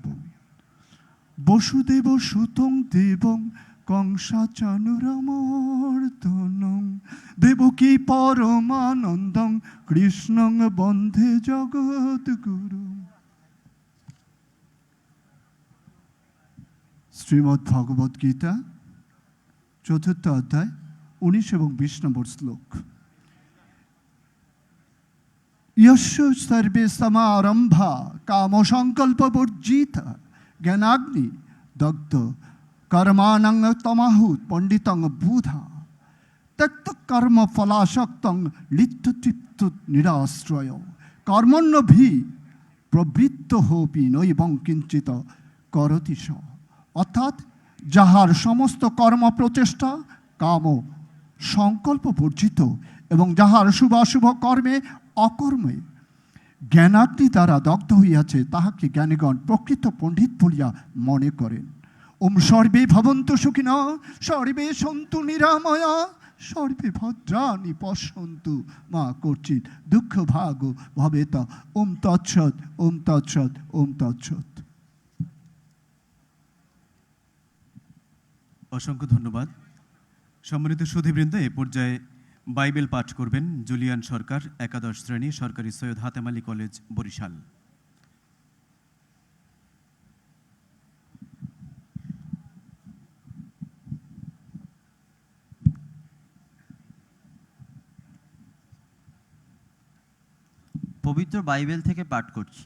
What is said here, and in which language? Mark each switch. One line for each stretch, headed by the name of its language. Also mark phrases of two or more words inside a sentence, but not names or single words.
Sanskrit: বসুদেব সুতং দেবং কংসাচানুরমর্দনং দেবকী পরমানন্দং কৃষ্ণং বন্ধে জগদ্গুরু।
Bangla: শ্রীমদ্ ভগবদ গীতা ৪র্থ অধ্যায় ১৯ এবং ২০ নম্বর শ্লোক।
Sanskrit: यस्य सर्वे समारंभा काम संकल्प वर्जिता ज्ञानाग्नि दग्ध कर्माणं तमाहुत पंडितं बुधा त्यक्त कर्म फलाशक्तं लिप्ततृप्त निराश्रय कर्मण्यभि प्रवृत्त होपि नैवं किंचित करति स।
Bangla: अर्थात যাহার সমস্ত কর্ম প্রচেষ্টা কাম সংকল্প বর্জিত এবং যাহার শুভাশুভ কর্মে অকর্মে জ্ঞানাগ্নি দ্বারা দগ্ধ হইয়াছে তাহাকে জ্ঞানীগণ প্রকৃত পণ্ডিত বলিয়া মনে করেন।
Sanskrit: ওম সর্বে ভবন্তু সুখিনঃ সর্বে সন্তু নিরাময়া সর্বে ভদ্রাণি পশ্যন্তু মা কর্চিৎ দুঃখ ভাগ ভবেত। ওম তৎসৎ ওম তৎসৎ ওম তৎসৎ।
Bangla: অসংখ্য ধন্যবাদ। সম্মানিত সুধীবৃন্দ, এ পর্যায়ে বাইবেল পাঠ করবেন জুলিয়ান সরকার, একাদশ শ্রেণী, সরকারি সৈয়দ হাতেম আলী কলেজ, বরিশাল। পবিত্র বাইবেল থেকে পাঠ করছি।